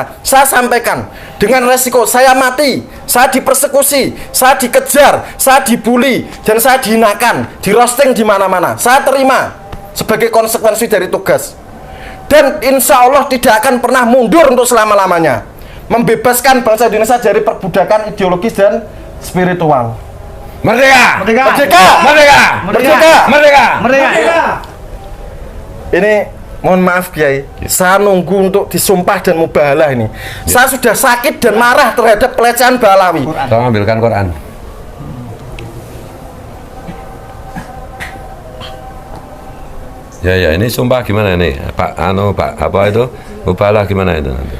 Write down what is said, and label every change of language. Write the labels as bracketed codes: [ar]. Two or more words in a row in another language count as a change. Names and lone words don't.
[id] Saya sampaikan dengan resiko saya mati, saya dipersekusi, saya dikejar, saya dibully, dan saya dihinakan, di roasting di mana-mana. Saya terima sebagai konsekuensi dari tugas. Dan [ar] إن شاء الله [id] tidak akan pernah mundur untuk selama-lamanya. Membebaskan bangsa Indonesia dari perbudakan ideologis dan spiritual. Merdeka! Merdeka! Merdeka! Merdeka! Merdeka! Merdeka! Merdeka! Ini mohon maaf Kiai, saya nunggu untuk disumpah dan mubahalah ini. Saya sudah sakit dan marah terhadap pelecehan Ba'alawi. Tolong ambilkan Quran. Ya ini sumpah gimana ini Pak apa itu mubahalah gimana itu nanti?